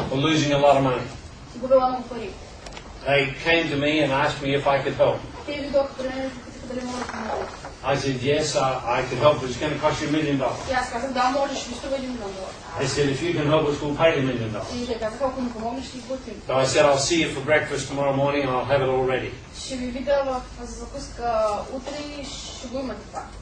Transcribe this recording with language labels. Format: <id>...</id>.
<en>were losing a lot of money.</en> <bg>губила много пари.</bg> <en>They came to me and asked me if I could help.</en> <bg>Те дойдоха при мен и попитаха дали мога да помогна.</bg> <en>I said, yes, I could help, but it's going to cost you $1 million.</en> <bg>И аз казах, да, можеш, ще ми струва $1 милион.</bg> <en>They said, if you can help us, we'll pay the $1 million.</en> <bg>И те казаха, ако ми помогнеш, ще изплатим.</bg> <en>So I said, I'll see you for breakfast tomorrow morning and I'll have it all ready.</en> <bg>Ще ви видя в закуска утре и ще го имате това.</bg>